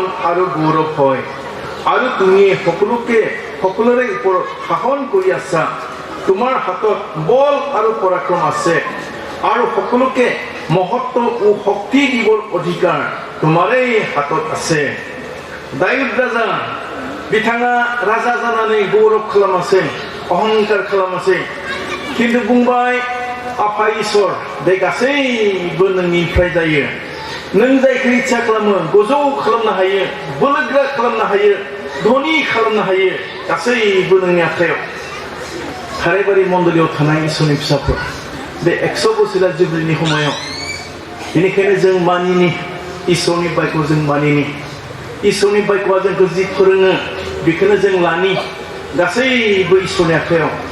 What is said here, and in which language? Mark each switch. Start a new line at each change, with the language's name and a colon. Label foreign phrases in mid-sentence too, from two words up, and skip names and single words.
Assamese: আৰু গৌৰৱ হয় আৰু তুমি সকলোৰে ওপৰত শাসন কৰি আছা তোমাৰ হাতত বল আৰু পৰাক্ৰম আছে আৰু সকলোকে মহত্ব ও শক্তি দিবৰ অধিকাৰ তোমাৰেই হাতত আছে দায়ুদ ৰাজা
Bodo: बिथाङा राजा जानानै गौरव खालामासै अहंकार खालामासै किन्तु बुंबाय आफा इसोर बे गासैबो नोंनिफ्राय जायो नों जायखौ इच्छा खालामो गोजौ खालामनो हायो बोलोगोरा खालामनो हायो धनी खालामनो हायो गासैबो नोंनि आखायाव थाराइबारि मण्डलीयाव थानाय इसोरनि फिसाफोर बे 100 बोसोरा जुबलीनि समायाव बेनिखायनो जों मानिनि इसोरनि बायखौ जों मानिनि इसोरनि बायख'आ जोंखौ जि फोरोङो बेखौनो जों लानि गासैबो इसोरनि आखायाव